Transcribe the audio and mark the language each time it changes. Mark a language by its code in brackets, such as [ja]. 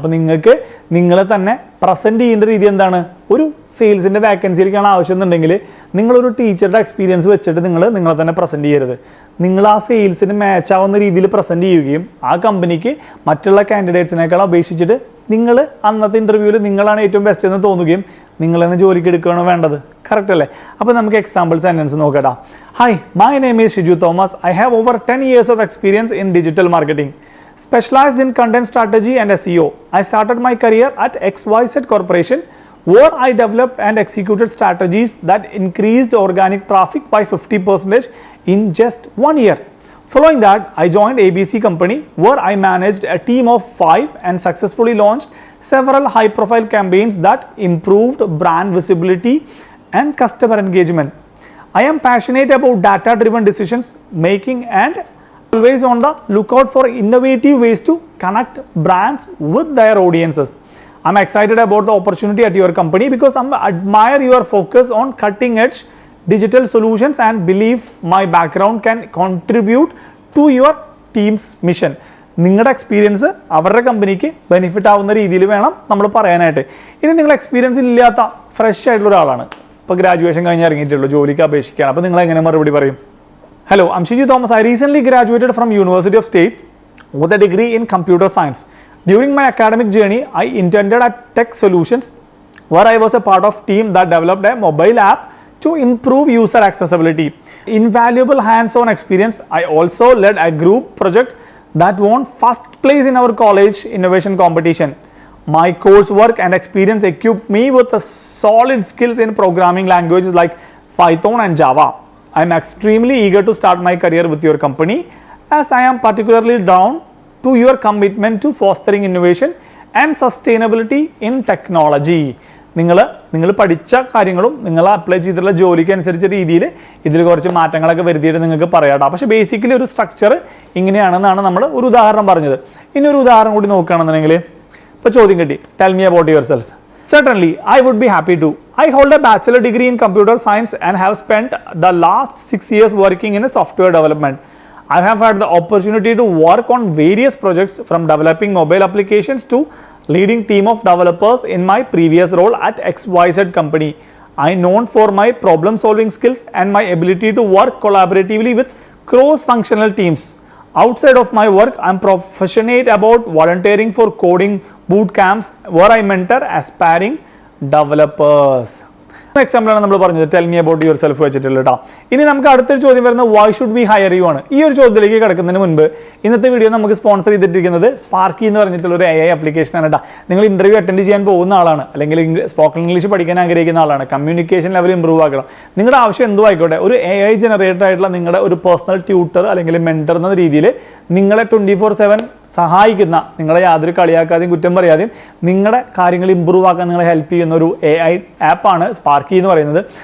[ml] അപ്പോൾ നിങ്ങൾക്ക് നിങ്ങളെ തന്നെ പ്രസൻറ്റ് ചെയ്യേണ്ട രീതി എന്താണ്? ഒരു സെയിൽസിൻ്റെ വാക്കൻസിയിലേക്കാണ് ആവശ്യം എന്നുണ്ടെങ്കിൽ നിങ്ങളൊരു ടീച്ചറുടെ എക്സ്പീരിയൻസ് വെച്ചിട്ട് നിങ്ങളെ തന്നെ പ്രസൻറ്റ് ചെയ്യരുത്. നിങ്ങൾ ആ സെയിൽസിന് മാച്ച് ആവുന്ന രീതിയിൽ പ്രസൻറ്റ് ചെയ്യുകയും ആ കമ്പനിക്ക് മറ്റുള്ള കാൻഡിഡേറ്റ്സിനേക്കാൾ അപേക്ഷിച്ചിട്ട് നിങ്ങൾ അന്നത്തെ ഇൻ്റർവ്യൂവിൽ നിങ്ങളാണ് ഏറ്റവും ബെസ്റ്റ് എന്ന് തോന്നുകയും നിങ്ങൾ തന്നെ ജോലിക്ക് എടുക്കുകയാണോ വേണ്ടത്. കറക്റ്റ് അല്ലേ? അപ്പോൾ നമുക്ക് example sentence നോക്കട്ടാ. [en] Hi, my name is Shiju Thomas. I have over 10 years of experience in digital marketing. Specialized in content strategy and SEO. I started my career at XYZ Corporation, where I developed and executed strategies that increased organic traffic by 50% in just 1 year. Following that, I joined ABC Company, where I managed a team of 5 and successfully launched several high-profile campaigns that improved brand visibility and customer engagement. I am passionate about data-driven decisions making and always on the lookout for innovative ways to connect brands with their audiences. I'm excited about the opportunity at your company because I admire your focus on cutting-edge digital solutions and believe my background can contribute to your team's mission. [ml] നിങ്ങളുടെ experience അവരുടെ കമ്പനിക്ക് benefit ആവുന്ന രീതിയിൽ വേണം നമ്മൾ പറയാനായിട്ട്. ഇനി നിങ്ങൾ എക്സ്പീരിയൻസ് ഇല്ലാത്ത ഫ്രഷ് ആയിട്ടുള്ള ഒരാളാണ്, ഇപ്പോൾ ഗ്രാജുവേഷൻ കഴിഞ്ഞ് ഇറങ്ങിയിട്ടുള്ളൂ, ജോലിക്ക് അപേക്ഷിക്കുകയാണ്. അപ്പോൾ നിങ്ങൾ എങ്ങനെ മറുപടി പറയും? [en] Hello, I'm Shiju Thomas. I recently graduated from University of State with a degree in computer science. During my academic journey, I interned at Tech Solutions, where I was a part of team that developed a mobile app to improve user accessibility. Invaluable hands-on experience. I also led a group project that won first place in our college innovation competition. My coursework and experience equipped me with a solid skills in programming languages like Python and Java. I am extremely eager to start my career with your company, as I am particularly drawn to your commitment to fostering innovation and sustainability in technology. [ml] നിങ്ങൾ പഠിച്ച കാര്യങ്ങളും നിങ്ങൾ apply ചെയ്തിട്ടുള്ള ജോലിക്ക് അനുസരിച്ച രീതിയിൽ ഇതിൽ കുറച്ച് മാറ്റങ്ങളൊക്കെ വരുത്തിയിട്ട് നിങ്ങൾക്ക് പറയാട്ടോ. പക്ഷേ ബേസിക്കലി ഒരു സ്ട്രക്ചർ ഇങ്ങനെയാണെന്നാണ് നമ്മൾ ഒരു ഉദാഹരണം പറഞ്ഞത്. ഇനി ഒരു ഉദാഹരണം കൂടി നോക്കുകയാണെന്നുണ്ടെങ്കിൽ ഇപ്പോൾ ചോദ്യം കിട്ടി, [en] Tell me about yourself. Certainly, I would be happy to. I hold a bachelor degree in computer science and have spent the last 6 years working in a software development. I have had the opportunity to work on various projects from developing mobile applications to leading team of developers in my previous role at XYZ Company. I am known for my problem solving skills and my ability to work collaboratively with cross-functional teams. Outside of my work, I am passionate about volunteering for coding boot camps where I mentor aspiring developers. [ml] എക്സാമ്പിളാണ് നമ്മൾ പറഞ്ഞത് [en] tell me about yourself [ml] വെച്ചിട്ടുള്ള കേട്ടോ. ഇനി നമുക്ക് അടുത്തൊരു ചോദ്യം വരുന്നത് [en] why should we hire you [ml] ആണ്. ഈ ഒരു ചോദ്യത്തിലേക്ക് കിടക്കുന്നതിന് മുൻപ് ഇന്നത്തെ വീഡിയോ നമുക്ക് സ്പോൺസർ ചെയ്തിട്ടിരിക്കുന്നത് സ്പാർക്കി എന്ന് പറഞ്ഞിട്ടുള്ള ഒരു AI ആപ്ലിക്കേഷനാണ് കേട്ടോ. നിങ്ങൾ ഇൻ്റർവ്യൂ അറ്റൻഡ് ചെയ്യാൻ പോകുന്ന ആളാണ്, അല്ലെങ്കിൽ സ്പോക്കൺ ഇംഗ്ലീഷ് പഠിക്കാൻ ആഗ്രഹിക്കുന്ന ആളാണ്, കമ്മ്യൂണിക്കേഷൻ ലെവൽ ഇമ്പ്രൂവ് ആക്കണം, നിങ്ങളുടെ ആവശ്യം എന്തോ ആയിക്കോട്ടെ, ഒരു AI ജനറേറ്റഡ് ആയിട്ടുള്ള നിങ്ങളുടെ ഒരു പേഴ്സണൽ ട്യൂട്ടർ അല്ലെങ്കിൽ മെൻറ്റർ എന്ന രീതിയിൽ നിങ്ങളെ 24/7 സഹായിക്കുന്ന, നിങ്ങളെ യാതൊരു കളിയാക്കാതെയും കുറ്റം പറയാതെയും നിങ്ങളുടെ കാര്യങ്ങൾ ഇമ്പ്രൂവ് ആക്കാൻ നിങ്ങളെ ഹെൽപ്പ് ചെയ്യുന്ന ഒരു AI ആപ്പാണ് സ്പാർക്കി എന്ന് പറയുന്നത്.